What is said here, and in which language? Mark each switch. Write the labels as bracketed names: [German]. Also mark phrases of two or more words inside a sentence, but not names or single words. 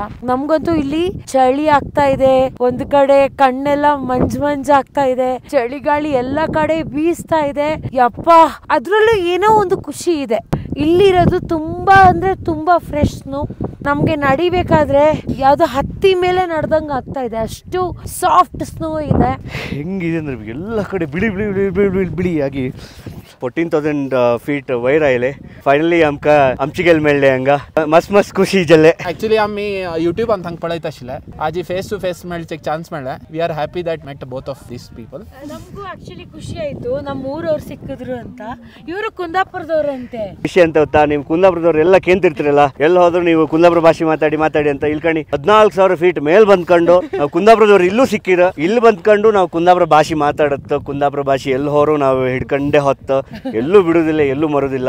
[Kannada] ನಮ್ಗಂತೂ ಇಲ್ಲಿ ಚಳಿ ಆಗ್ತಾ ಇದೆ, ಒಂದ್ ಕಡೆ ಕಣ್ಣೆಲ್ಲ ಮಂಜ್ ಆಗ್ತಾ ಇದೆ, ಚಳಿಗಾಳಿ ಎಲ್ಲ ಕಡೆ ಬೀಸ್ತಾ ಇದೆ. ಯಪ್ಪ, ಅದ್ರಲ್ಲೂ ಏನೋ ಒಂದು ಖುಷಿ ಇದೆ. ಇಲ್ಲಿರೋದು ತುಂಬಾ ಅಂದ್ರೆ ತುಂಬಾ [English] fresh snow. [Kannada] ನಮ್ಗೆ ನಡಿಬೇಕಾದ್ರೆ ಯಾವ್ದೋ ಹತ್ತಿ ಮೇಲೆ ನಡ್ದಂಗ ಆಗ್ತಾ ಇದೆ, ಅಷ್ಟು [English] soft snow [Kannada] ಇದೆ. ಹೆಂಗಿದೆ ಅಂದ್ರೆ ಎಲ್ಲ ಕಡೆ ಬಿಳಿ ಬಿಳಿ ಬಿಳಿ ಬಿಳಿ ಬಿಳಿ ಬಿಳಿ ಆಗಿ 14,000 [Konkani] फीट वयर आयले. फायनली आमकां आमची गेल मेळ्ळे हांगा. मस्त मस्त खुशी जाले. ऍक्च्युली आमी यूट्यूब [Kannada] ಅಂತ ಹಂಗೆ [Konkani] ಪಳೈತ ಆशिल्ले. आज फेस टू फेस मेळचेक ಚಾನ್ಸ್ मेळ्ळे. [English] We are happy that met both of this people. [Kannada] ನಮಗೂ ಆಕ್ಚುಲಿ ಖುಷಿ ಆಯ್ತು, ನಮ್ಮ ಊರವ್ರು ಸಿಕ್ಕಿದ್ರು ಅಂತ. ಇವರು ಕುಂದಾಪುರದವ್ರಂತೆ. ವಿಷಯ ಅಂತ ಗೊತ್ತಾ, ನೀವು ಕುಂದಾಪುರದವ್ರು ಎಲ್ಲ ಕೇಂತಿರ್ತಿರಲ್ಲ, ಎಲ್ಲ ಹೋದ್ರು ನೀವು ಕುಂದಾಪುರ ಭಾಷೆ ಮಾತಾಡಿ ಅಂತ ಇಲ್ಕಣಿ 14,000 ಫೀಟ್ ಮೇಲ್ ಬಂದ್ಕೊಂಡು ನಾವು ಕುಂದಾಪುರದವ್ರು ಇಲ್ಲೂ ಸಿಕ್ಕಿರ. ಇಲ್ಲಿ ಬಂದ್ಕೊಂಡು ನಾವು ಕುಂದಾಪುರ ಭಾಷೆ ಮಾತಾಡತ್ತ, ಕುಂದಾಪುರ ಭಾಷೆ ಎಲ್ಲಿ ಹೋರು ನಾವು ಹಿಡ್ಕೊಂಡೇ ಹೊತ್ತ, ಎಲ್ಲೂ ಬಿಡುದಿಲ್ಲ, ಎಲ್ಲೂ ಮರುದಿಲ್ಲ.